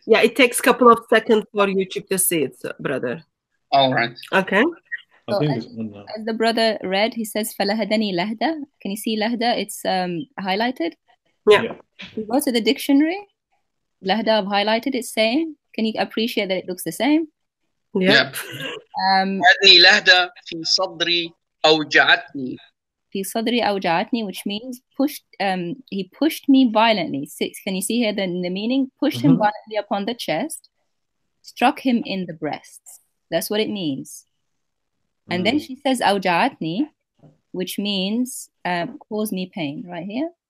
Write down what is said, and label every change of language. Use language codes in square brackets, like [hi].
[en] Yeah, it takes a couple of seconds for YouTube to see it, brother. All right. Okay. So as the brother read, he says falahadani lahda. Can you see lahda? It's highlighted. Yeah. If you go to the dictionary, lahda I've highlighted. It's same. Can you appreciate that it looks the same? Yeah. [ar] أدني لهدة في صدري أوجعتني. في صدري أوجعتني, [en] which means he pushed me violently. 6. Can you see here the meaning? Pushed him violently upon the chest, struck him in the breasts. That's what it means. And then she says أوجعتني, which means cause me pain, right here.